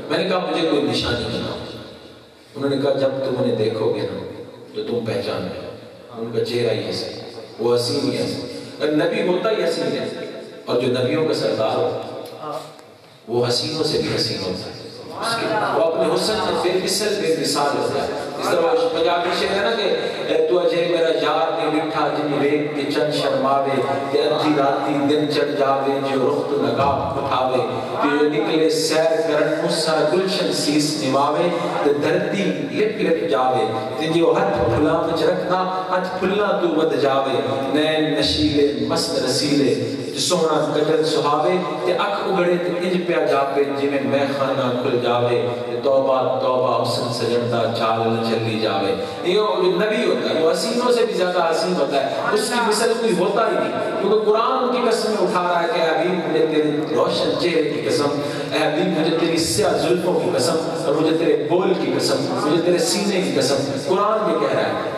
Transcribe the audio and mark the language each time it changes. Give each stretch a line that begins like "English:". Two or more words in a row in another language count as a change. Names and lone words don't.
Urdu: میں نے کہا مجھے کوئی نشانی بتاؤ۔ انہوں نے کہا جب تم انہیں دیکھو گے نا تو تم پہچان گے، ان کا چہرہ ہی ایسا ہے، وہ حسین ہی ایسا، نبی ہوتا ہی حسین ہے، اور جو نبیوں کا سردار ہوتا وہ حسینوں سے بھی حسین ہوتا ہے، وہ اپنے حسن سے بے مثل بے مثال ہوتا ہے۔ اس طرح پنجابی شعر ہے نا کہ
Punjabi: تو اجے میرا یار نہیں ڈٹھا جن ویگ کے چند شرماوے، کہ ادھی راتی دن چڑھ جاوے جو رخت نقاب اٹھاوے، کہ جو نکلے سیر کرن مسا گلشن سیس نواوے، کہ دھرتی لپ لپ جاوے، کہ جو ہاتھ پھلا مچ رکھنا ہاتھ پھلنا تو ود جاوے، نین نشیلے مست رسیلے سونا کجل سہاوے، کہ اکھ اگڑے تو انج پیا جاپے جی میں خانہ کھل جاوے، توبہ توبہ حسن سجڑتا چال نہ چلی جاوے۔
Urdu: یہ جو نبی ہوتا ہے وہ حسینوں سے بھی زیادہ حسین ہوتا ہے، اس کی مثل کوئی ہوتا ہی نہیں، کیونکہ قرآن ان کی قسمیں اٹھا رہا ہے کہ اے حبیب مجھے تیرے روشن چہرے کی قسم، اے حبیب مجھے تیری سیاہ زلفوں کی قسم، اور مجھے تیرے بول کی قسم، مجھے تیرے سینے کی قسم، قرآن یہ کہہ رہا ہے۔